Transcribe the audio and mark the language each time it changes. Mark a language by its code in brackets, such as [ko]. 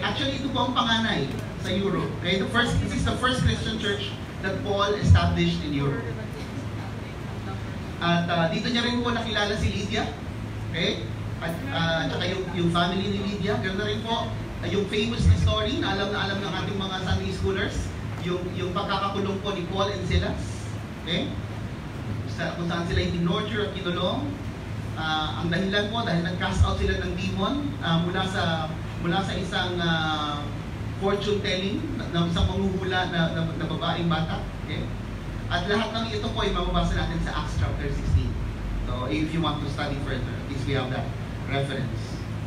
[tl] Actually, ito po ang panganay sa Europe. [en] Okay? This is the first Christian church that Paul established in Europe. [tl] At dito niya rin po nakilala si Lydia. Okay? At saka yung family ni Lydia. Ganoon na rin po yung famous na story na alam ng ating mga Sunday schoolers. Yung pagkakakulong po ni Paul and Silas. Okay? Kung saan sila inorture at kinulong. Ang dahilan po dahil nag-cast out sila ng demon mula sa isang fortune telling ng isang manghuhula na babaeng bata. Okay? At lahat ng ito po ay mababasa natin sa Acts chapter 16. [en] So if you want to study further, at least we have that reference.